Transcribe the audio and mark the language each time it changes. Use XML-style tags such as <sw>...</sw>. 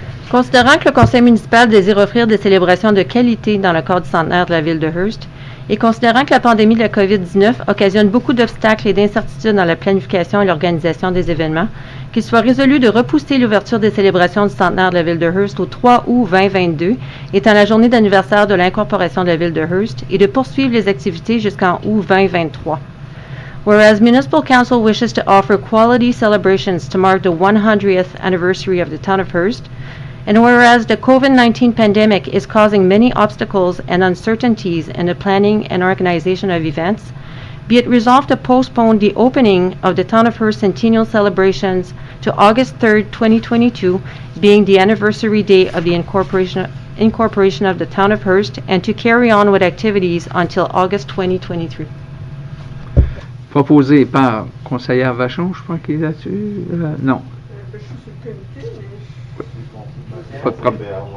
<fr>Considérant que le conseil municipal désire offrir des célébrations de qualité dans le cadre du centenaire de la ville de Hearst, et considérant que la pandémie de la COVID-19 occasionne beaucoup d'obstacles et d'incertitudes dans la planification et l'organisation des événements, qu'il soit résolu de repousser l'ouverture des célébrations du centenaire de la ville de Hearst au 3 août 2022, étant la journée d'anniversaire de l'incorporation de la ville de Hearst, et de poursuivre les activités jusqu'en août 2023.</fr> <en>Whereas Municipal Council wishes to offer quality celebrations to mark the 100th anniversary of the town of Hearst, and whereas the COVID-19 pandemic is causing many obstacles and uncertainties in the planning and organization of events, be it resolved to postpone the opening of the Town of Hearst Centennial celebrations to August 3rd, 2022, being the anniversary day of the incorporation of the Town of Hearst, and to carry on with activities until August 2023.</en> <fr>Proposé par conseillère Vachon, je crois qu'il est là-dessus. Non. Pas de problème.</fr>